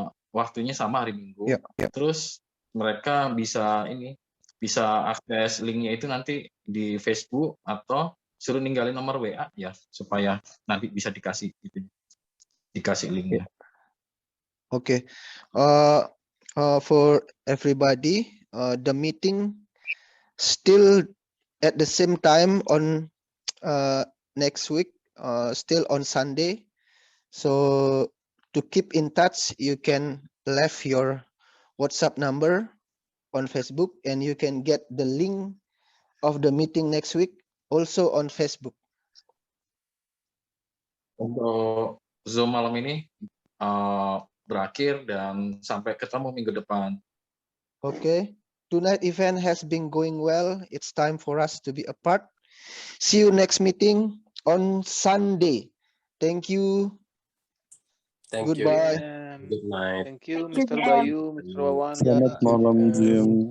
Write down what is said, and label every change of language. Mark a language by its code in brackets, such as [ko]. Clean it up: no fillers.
[id] waktunya sama hari Minggu. Ya, ya. Terus mereka bisa bisa akses linknya itu nanti di Facebook atau suruh ninggalin nomor WA ya supaya nanti bisa dikasih linknya. [en] Okay. For everybody, the meeting still at the same time on next week, still on Sunday. So to keep in touch, you can leave your WhatsApp number on Facebook, and you can get the link of the meeting next week also on Facebook. [id] Untuk Zoom malam ini berakhir dan sampai ketemu minggu depan. [en] Okay. Tonight event has been going well. It's time for us to be apart. See you next meeting on Sunday. Thank you. Thank Goodbye. you. Good night. Thank you, Mr. Bayu, Mr. Wawan. [id] Selamat malam, Jim.